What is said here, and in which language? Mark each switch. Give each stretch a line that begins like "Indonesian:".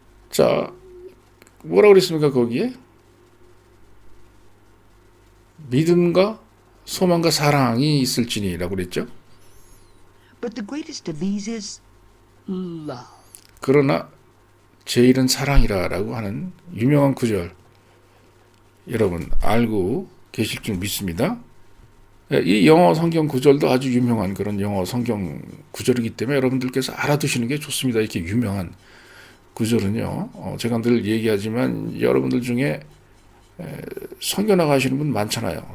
Korean: 자, 뭐라고 그랬습니까 거기에? 믿음과 소망과 사랑이 있을지니라고 그랬죠.
English: But the greatest of these is love.
Korean: 그러나 제일은 사랑이라라고 하는 유명한 구절 여러분 알고 계실 줄 믿습니다. 이 영어 성경 구절도 아주 유명한 그런 영어 성경 구절이기 때문에 여러분들께서 알아두시는 게 좋습니다. 이렇게 유명한 구절은요. 제가 늘 얘기하지만 여러분들 중에 선교 나가시는 분 많잖아요.